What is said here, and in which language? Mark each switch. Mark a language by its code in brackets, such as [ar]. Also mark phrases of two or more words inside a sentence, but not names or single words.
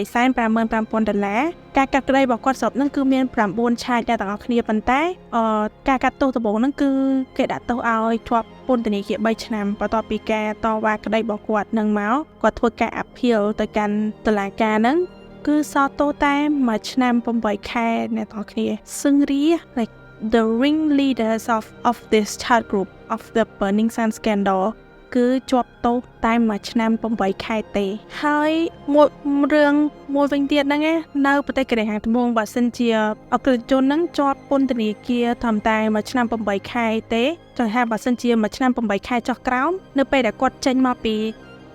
[km] $855,000 ការកាត់ក្តីរបស់គាត់សរុបហ្នឹងគឺមាន9ឆាកទាំងអស់គ្នាប៉ុន្តែការកាត់ទោសដំបូងហ្នឹងគឺគេដាក់ទោសឲ្យជាប់ពន្ធនាគារ3ឆ្នាំបន្ទាប់ពីការតវ៉ាក្តីរបស់គាត់នឹងមកគាត់ធ្វើការ appeal ទៅកាន់តុលាការហ្នឹងគឺសល់ទោសតែ1ឆ្នាំ8ខែអ្នកទាំងអស់គ្នាសឹងរី [en] like the ringleaders of this child group of the Burning Sun scandal [km] គឺជាប់ទោសតែ1 ឆ្នាំ8ខែទេហើយមួយរឿងមួយវិញទៀតហ្នឹងនៅប្រទេសកូរ៉េខាងត្បូងបើសិនជាអក្រិតជនហ្នឹងជាប់ពន្ធនាគារត្រឹមតែ1ឆ្នាំ8ខែទេចង់ថាបើសិនជា1ឆ្នាំ8ខែចុះក្រោមនៅពេលដែលគាត់ចេញមកពីព